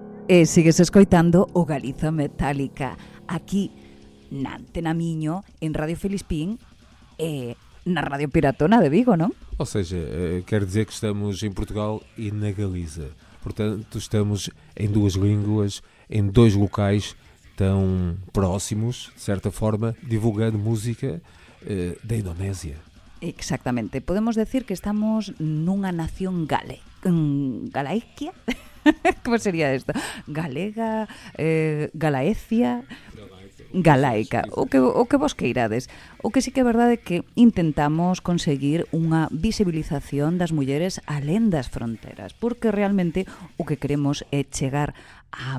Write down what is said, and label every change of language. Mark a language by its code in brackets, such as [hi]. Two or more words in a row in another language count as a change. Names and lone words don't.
[gl] E sigues escoitando o Galiza Metálica aquí na Antena Miño, en Radio Filispín e na Radio Piratona de Vigo, non? [pt] Ou seja, quer dizer que estamos em Portugal e na Galiza. Portanto, estamos em duas línguas, em dois locais tão próximos, de certa forma, divulgando música da Indonésia. [gl] Exactamente. Podemos decir que estamos nunha nación galaiquia? Como sería isto? Galega, Galaecia, galaica, o que vos queirades. O que sí que é verdade é que intentamos conseguir unha visibilización das mulleres alén das fronteras, porque realmente o que queremos é chegar a